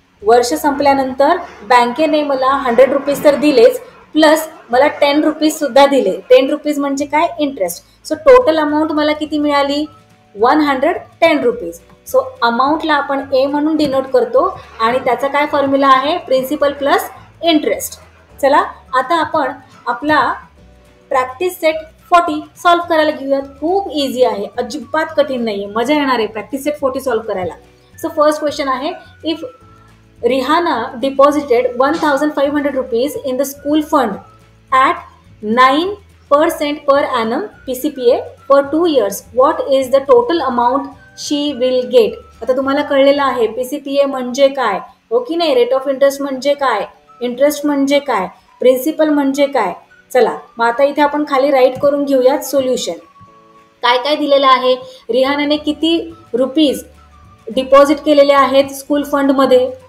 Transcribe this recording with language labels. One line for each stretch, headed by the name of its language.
Marathi: वर्ष संपल्यानंतर बँकेने मला 100 रुपीज तर दिलेच, प्लस मला 10 रुपीज सुद्धा दिले. 10 रुपीज म्हणजे काय? इंटरेस्ट. सो टोटल अमाऊंट मला किती मिळाली? 110 रुपीज. सो अमाऊंटला आपण ए म्हणून डिनोट करतो आणि त्याचा काय फॉर्म्युला आहे? Principal plus interest. चला आता आपण आपला प्रॅक्टिस सेट 40 सॉल्व्ह करायला घेऊयात. खूप इझी आहे, अजिबात कठीण नाही आहे, मजा येणार आहे प्रॅक्टिस सेट 40 सॉल्व्ह करायला. सो फर्स्ट क्वेश्चन आहे,
English: If Rihanna deposited 1,500 rupees in the school fund at 9% per annum PCPA for 2 years. What is the total amount she will get?
Marathi: आता तुम्हाला कळलेलं आहे PCPA म्हणजे काय, हो की नाही? रेट ऑफ इंटरेस्ट म्हणजे काय, इंटरेस्ट म्हणजे काय, प्रिन्सिपल म्हणजे काय. चला मग आता इथे आपण खाली राईट करून घेऊयात सोल्युशन. काय काय दिलेलं आहे? रिहानाने किती रुपीज डिपॉझिट केलेले आहेत स्कूल फंडमध्ये?